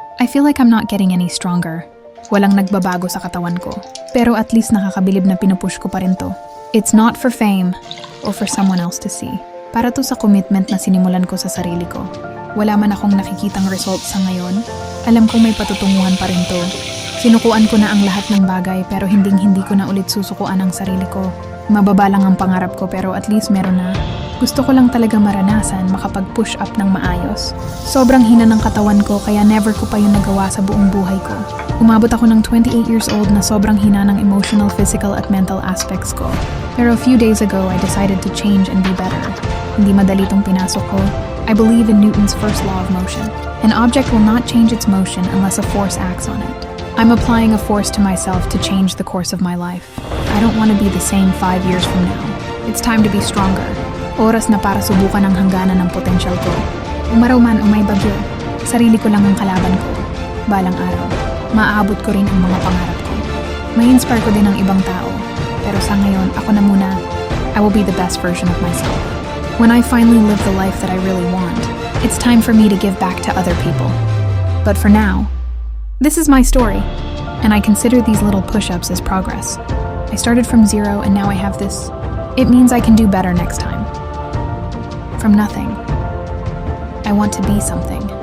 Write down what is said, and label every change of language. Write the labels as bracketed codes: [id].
[en] I feel like I'm not getting any stronger. [tl] Walang nagbabago sa katawan ko. Pero at least nakakabilib na pinupush ko pa rin to. [en] It's not for fame or for someone else to see. [tl] Para to sa commitment na sinimulan ko sa sarili ko. Wala man akong nakikitang results sa ngayon. Alam kong may patutunguhan pa rin to. Sinukuan ko na ang lahat ng bagay pero hindi ko na ulit susukuan ang sarili ko. Mababa lang ang pangarap ko pero at least meron na. Gusto ko lang talaga maranasan makapag-push up ng maayos. Sobrang hina ng katawan ko kaya never ko pa yun nagawa sa buong buhay ko. Umabot ako ng 28 years old na sobrang hina ng emotional, physical at mental aspects ko. [en] Pero a few days ago, I decided to change and be better. [tl] Hindi madali tong pinasok ko. [en] I believe in Newton's first law of motion. An object will not change its motion unless a force acts on it. I'm applying a force to myself to change the course of my life. I don't want to be the same 5 years from now. It's time to be stronger. [tl] Oras na para subukan ang hangganan ng potential ko. Umaraw man o may bagyo, sarili ko lang ang kalaban ko. Balang araw, maaabot ko rin ang mga pangarap ko. May inspire ko din ang ibang tao. Pero sa ngayon, ako na muna. [en] I will be the best version of myself. When I finally live the life that I really want, it's time for me to give back to other people. But for now, this is my story, and I consider these little push-ups as progress. I started from zero and now I have this. It means I can do better next time. From nothing, I want to be something.